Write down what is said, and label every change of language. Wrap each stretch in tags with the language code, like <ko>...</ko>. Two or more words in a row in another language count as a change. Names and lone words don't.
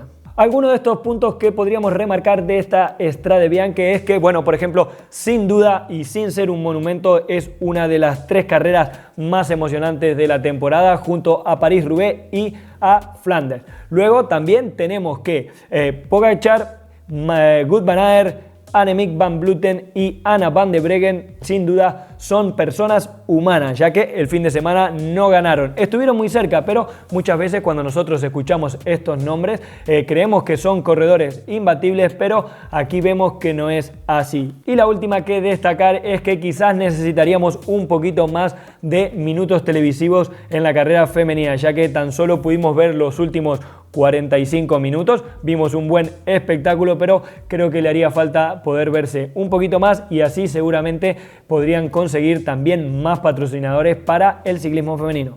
<es>Algunos de estos puntos que podríamos remarcar de esta Strade Bianche es que, bueno, por ejemplo, sin duda y sin ser un monumento, es una de las 3 carreras más emocionantes de la temporada, junto a París-Roubaix y a Flanders. Luego también tenemos que Pogačar, Wout van Aert, Annemiek van Vleuten y Anna van der Breggen sin duda son personas humanas, ya que el fin de semana no ganaron. Estuvieron muy cerca, pero muchas veces cuando nosotros escuchamos estos nombres creemos que son corredores imbatibles, pero aquí vemos que no es así. Y la última que destacar es que quizás necesitaríamos un poquito más de minutos televisivos en la carrera femenina, ya que tan solo pudimos ver los últimos 45 minutos, vimos un buen espectáculo, pero creo que le haría falta poder verse un poquito más y así seguramente podrían conseguir también más patrocinadores para el ciclismo femenino.</es>